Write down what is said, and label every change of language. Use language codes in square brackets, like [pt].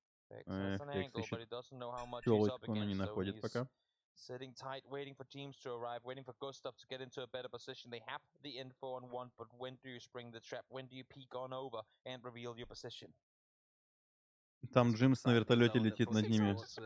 [ru] Эх, Флекс ищет челочку, но не находит пока. [en] Sitting tight, waiting for teams to arrive, waiting for Gustav to get into a better position. They have the info on one, but when do you spring the trap? When do you peek on over and reveal your position? [ru] Там Джимс на вертолете летит над ними.